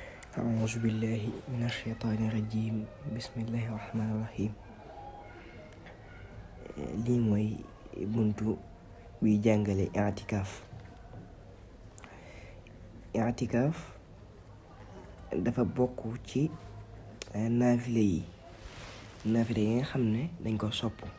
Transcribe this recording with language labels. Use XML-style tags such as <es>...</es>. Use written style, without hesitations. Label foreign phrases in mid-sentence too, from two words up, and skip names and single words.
<ar>أعوذ بالله من الشيطان الرجيم بسم الله الرحمن الرحيم</ar> <wo>lii mooy buntu buy jàngale i'tikaaf dafa bokk ci naafile yi nga xam ne dañ ko sopp.</wo>